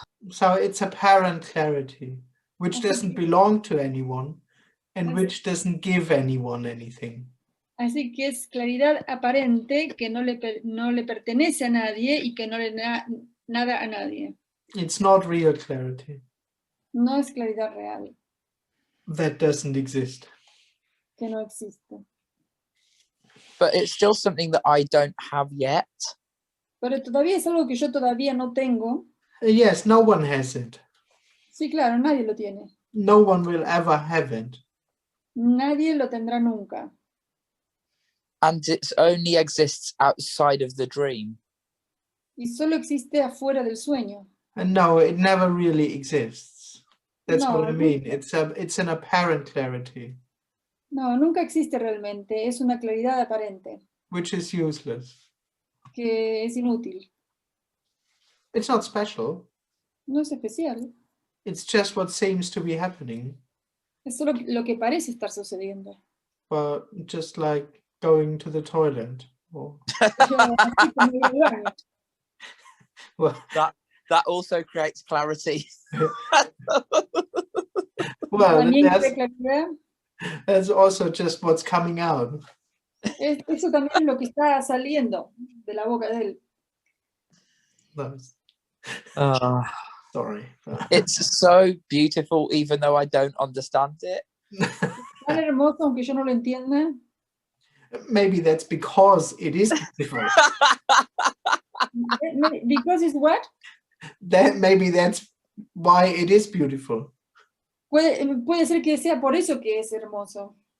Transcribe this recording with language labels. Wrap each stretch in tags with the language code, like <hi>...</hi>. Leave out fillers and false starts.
<en>So it's apparent clarity, which doesn't belong to anyone and which doesn't give anyone anything.</en> <es>Así que es claridad aparente que no le pertenece a nadie y que no le da nada a nadie.</es> <en>It's not real clarity.</en> <es>No es claridad real,</es> <en>That doesn't exist.</en> <es>que no existe.</es> <en>But it's still something that I don't have yet.</en> <es>Pero todavía es algo que yo todavía no tengo.</es> <en>Yes, no one has it.</en> <es>Sí, claro, nadie lo tiene.</es> <en>No one will ever have it.</en> <es>Nadie lo tendrá nunca.</es> <en>And it only exists outside of the dream.</en> <es>Y solo existe afuera del sueño.</es> <en>And no, it never really exists. That's</en> <es>No,</es> <en>what I mean. It's an apparent clarity,</en> <es>No, nunca existe realmente. Es una claridad aparente,</es> <en>which is useless.</en> <es>que es inútil.</es> <en>It's not special.</en> <es>No es especial.</es> <en>It's just what seems to be happening.</en> <es>Es solo lo que parece estar sucediendo.</es> <en>Well, just like going to the toilet. Or,</en> <es>Así como ir al baño.</es> <en>well, That also creates clarity. well,</en> <es>También crea claridad.</es> <en>that's also just what's coming out.</en> <es>Eso también es lo que está saliendo de la boca de él.</es> <en>Nice. Sorry. It's so beautiful, even though I don't understand it.</en> <es>Tan hermoso, aunque yo no lo entienda.</es> <en>Maybe that's because it is beautiful. Because it's what? Maybe that's why it is beautiful.</en> <es>Puede ser que sea por eso que es hermoso.</es>